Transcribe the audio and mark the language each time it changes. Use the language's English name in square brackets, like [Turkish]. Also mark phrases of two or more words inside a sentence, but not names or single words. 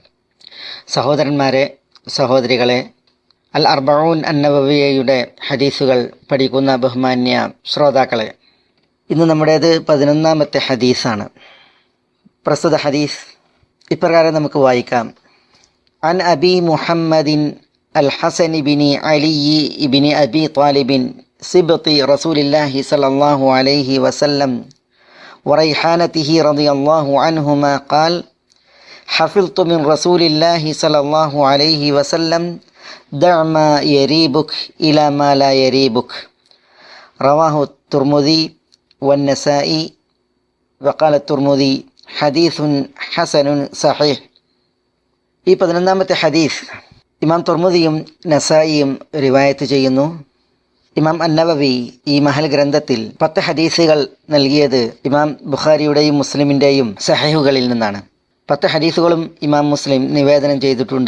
[Malayalam] സഹോദരന്മാരെ, സഹോദരികളെ, അൽ അർബഊൻ അന്നവവിയയുടെ ഹദീസുകൾ പഠിക്കുന്ന ബഹുമാന്യ ശ്രോതാക്കളെ, ഇന്ന് നമ്മുടേത് 11ാമത്തെ ഹദീസാണ്. പ്രസ്തുത ഹദീസ് ഇപ്രകാരം നമുക്ക് വായിക്കാം. [Arabic] عن أبي محمد الحسن بن علي بن أبي طالب سبط رسول الله صلى الله عليه وسلم وريحانته رضي الله عنهما قال: حفظت من رسول الله صلى الله عليه وسلم دع ما يريبك إلى ما لا يريبك. رواه الترمذي والنسائي وقال الترمذي حديث حسن صحيح. [Malayalam] ഈ 11ാമത്തെ ഹദീസ് ഇമാം തുർമുദിയും നസായിയും റിവായത്ത് ചെയ്യുന്നു. ഇമാം അന്നവവി ഈ മഹൽ ഗ്രന്ഥത്തിൽ 10 ഹദീസുകൾ നൽകിയത് ഇമാം ബുഖാരിയുടെയും മുസ്ലിമിൻ്റെയും സഹീഹുകളിൽ നിന്നാണ്. 10 ഹദീസുകളും ഇമാം മുസ്ലിം നിവേദനം ചെയ്തിട്ടുണ്ട്.